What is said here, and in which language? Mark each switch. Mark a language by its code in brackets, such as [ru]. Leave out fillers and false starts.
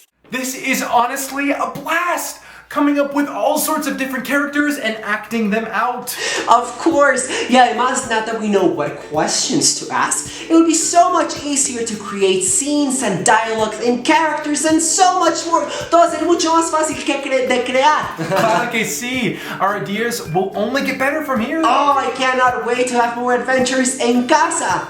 [en] This is honestly a blast! Coming up with all sorts of different characters and acting them out. Of course! Yeah, además, now that we know what questions to ask, it would be so much easier to create scenes and dialogues and characters and so much more. [es] Todo va a ser mucho más fácil de crear. Claro que sí. [en] Our ideas will only get better from here. Oh, I cannot wait to have more adventures [es] en casa.